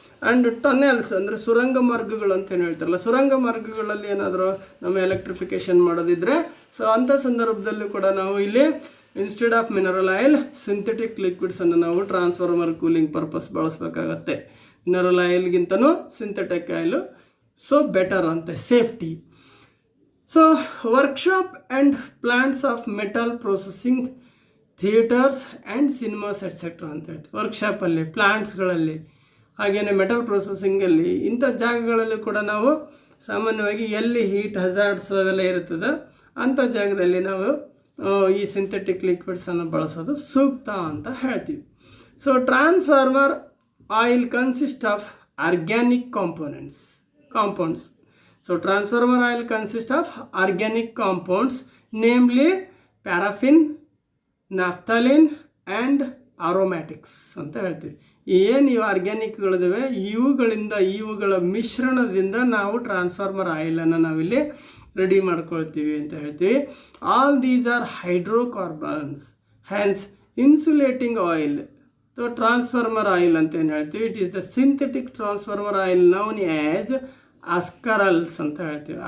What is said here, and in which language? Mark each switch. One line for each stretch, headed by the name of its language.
Kannada: And ಟನೆಲ್ಸ್ ಅಂದರೆ ಸುರಂಗ ಮಾರ್ಗಗಳು ಅಂತ ಏನು ಹೇಳ್ತಾರಲ್ಲ, ಸುರಂಗ ಮಾರ್ಗಗಳಲ್ಲಿ ಏನಾದರೂ ನಮ್ಮ ಎಲೆಕ್ಟ್ರಿಫಿಕೇಷನ್ ಮಾಡೋದಿದ್ರೆ, ಸೊ ಅಂಥ ಸಂದರ್ಭದಲ್ಲೂ ಕೂಡ ನಾವು ಇಲ್ಲಿ instead of mineral oil synthetic ಲಿಕ್ವಿಡ್ಸನ್ನು ನಾವು transformer cooling purpose ಬಳಸಬೇಕಾಗತ್ತೆ. Mineral ಆಯಿಲ್ಗಿಂತನೂ synthetic oil so better ಅಂತೆ, safety.
English: So workshop and plants of metal processing
Kannada: theatres and cinemas et cetera ಅಂತ ಹೇಳ್ತೀವಿ. ವರ್ಕ್ಶಾಪಲ್ಲಿ, ಪ್ಲಾಂಟ್ಸ್ಗಳಲ್ಲಿ, ಹಾಗೆಯೇ ಮೆಟಲ್ ಪ್ರೊಸೆಸಿಂಗಲ್ಲಿ, ಇಂಥ ಜಾಗಗಳಲ್ಲಿ ಕೂಡ ನಾವು ಸಾಮಾನ್ಯವಾಗಿ ಎಲ್ಲಿ ಹೀಟ್ ಹಜಾರ್ಡ್ಸ್ ಅವೆಲ್ಲ ಇರ್ತದೆ ಅಂಥ ಜಾಗದಲ್ಲಿ ನಾವು ಈ ಸಿಂಥೆಟಿಕ್ ಲಿಕ್ವಿಡ್ಸನ್ನು ಬಳಸೋದು ಸೂಕ್ತ ಅಂತ ಹೇಳ್ತೀವಿ.
English: So transformer oil consist of organic compounds. So transformer oil consists of organic compounds, namely paraffin, naphthalene and aromatics ಅಂತ ಹೇಳ್ತೀವಿ.
Kannada: ಏನು ಇವು ಆರ್ಗ್ಯಾನಿಕ್ಗಳಿದಾವೆ ಇವುಗಳ ಮಿಶ್ರಣದಿಂದ ನಾವು ಟ್ರಾನ್ಸ್ಫಾರ್ಮರ್ ಆಯಿಲನ್ನು ನಾವಿಲ್ಲಿ ರೆಡಿ ಮಾಡ್ಕೊಳ್ತೀವಿ ಅಂತ ಹೇಳ್ತೀವಿ.
English: All these are hydrocarbons, hence insulating oil. So transformer oil ಅಂತ ಏನು ಹೇಳ್ತೀವಿ, it is the synthetic transformer oil known as askarels ಅಂತ ಹೇಳ್ತೀವಿ.